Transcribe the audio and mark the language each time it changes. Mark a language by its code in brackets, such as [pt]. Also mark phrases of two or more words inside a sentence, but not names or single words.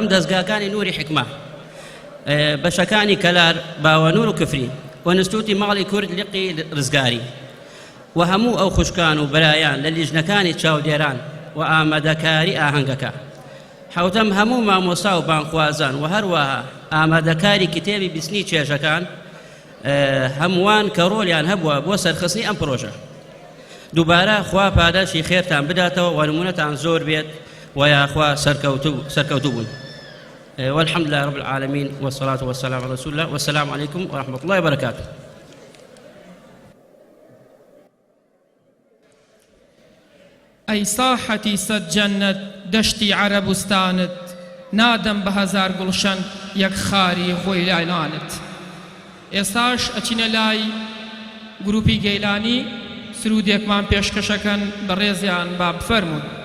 [ckb] دەستگاکانی نوری حکمە، بەشەکانی کەلار باوەنور و کفری و نستوتی ماڵی کورد لقی ڕزگاری و هەموو ئەو خوشکان و بەرایان لە لیژنەکانی چاودێران و ئامادەکاری ئاهەنگەکە، حوتەم هەموو مامۆستا و بانخوازان و هەروەها ئامادەکاری کتێبی بیستنی چێژەکان هەمووان کە ڕۆلیان هەبووە بۆ سەرخستنی ئەم پرۆژە. دووبارە خوا پاداشی خێرتان بداتەوە و نمونەتان زۆر بێت و یاخوا سەرکەوتوو بوون. [ar] والحمد لله رب العالمين والصلاة والسلام على رسول الله والسلام عليكم ورحمة الله وبركاته. [ckb] ئەی ساحەتی سەد جەنەت دەشتی عەرەبستانت، نادەم بە هەزار گوڵشەن یەک خاری خۆی لایلانت. ئێستاش ئەچینە لای گروپی گەیلانی سرودێکمان پێشکەشەکەن بە ڕێزیان با بفەرمون.